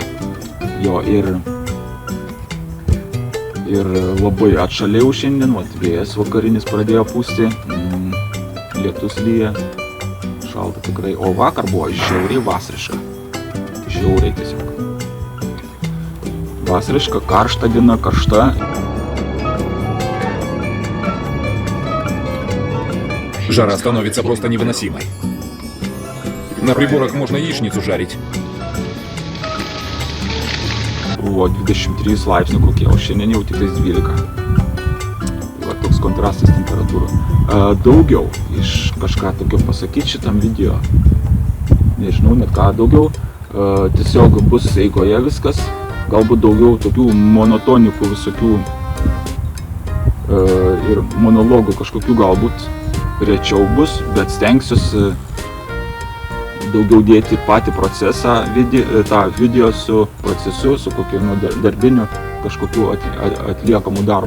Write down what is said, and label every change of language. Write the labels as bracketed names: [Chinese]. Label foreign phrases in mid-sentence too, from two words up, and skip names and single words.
[Lithuanian] Jo, ir labai atšalėjau šiandien, vėjas vakarinis pradėjo pūsti, lietus lyja, šalta tikrai, o vakar buvo žiauriai vasariška. Žiauriai tiesiog. Vasariška, karšta diena, karšta. [Russian] Жара становится просто невыносимой. На приборах можно яичницу жарить. [Lithuanian] Buvo 23 laipsnių kokie, o šiandien jau tik 12. Va, toks kontrastas temperatūra. Daugiau iš kažką tokio pasakyti šitam video. Nežinau net ką daugiau. Tiesiog bus eigoje viskas. Galbūt daugiau tokių monotonikų visokių ir monologų kažkokių galbūt rečiau bus, bet stengsiuosi daugiau dėti patį procesą, tą video su procesu, su kokiu darbiniu kažkokiu atliekamų darbų.